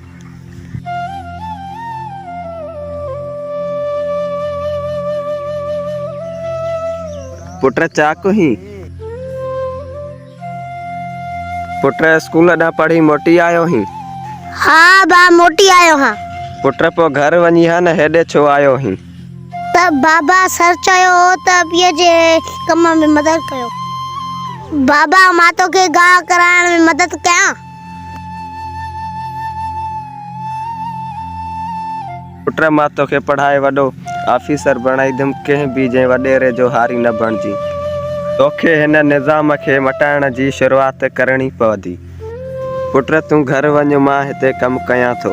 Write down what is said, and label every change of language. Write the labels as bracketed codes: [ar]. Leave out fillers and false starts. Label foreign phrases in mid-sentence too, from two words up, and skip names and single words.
[sd] पुत्र चाकू ही पुत्र स्कूल ॾा पढ़ी मोटी आयो ही। हाँ बा मोटी आयो हाँ। पुत्र पो घर वनी हा न हेडे छो आयो ही। तब बाबा सर चयो तब ये जे कम में मदद कयो। बाबा मातो के गा कराइण में मदद कया। पुत्र मातो के पढ़ाए वडो ऑफिसर बनाई दम कहीं भी जे वडेरे जो हारी न बनजी। तोखे हिन निज़ाम के मटाइण जी शुरुआत करनी पवंदी। पुत्र तू घर वञ मां हिते कम कयां थो।